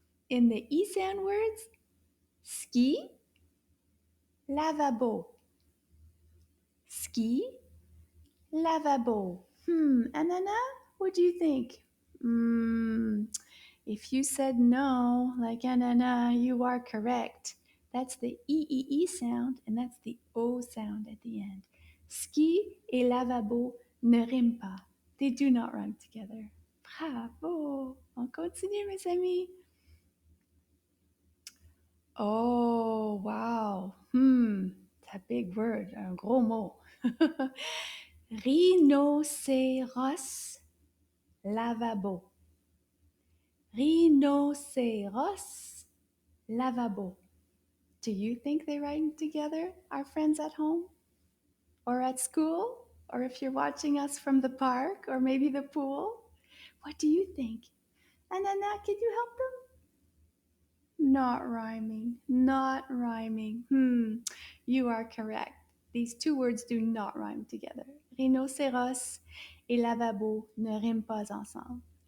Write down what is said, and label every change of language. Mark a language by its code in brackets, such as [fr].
[en] In the E sound words, ski, lavabo. Ski, lavabo. Anana, what do you think? Hmm, if you said no, like Anana, you are correct. That's the E sound, and that's the O sound at the end. [fr] Ski et lavabo ne riment pas. [en] They do not rhyme together. [fr] Bravo! On continue, mes amis. [en] Oh, wow. It's a big word, [fr] un gros mot. Rhinocéros lavabo. Rhinocéros lavabo. [en] Do you think they rhyme together, our friends at home or at school? Or if you're watching us from the park or maybe the pool? What do you think? Anana, can you help them? Not rhyming. Not rhyming. You are correct. These two words do not rhyme together. [fr] Rhinocéros et lavabo ne riment pas ensemble.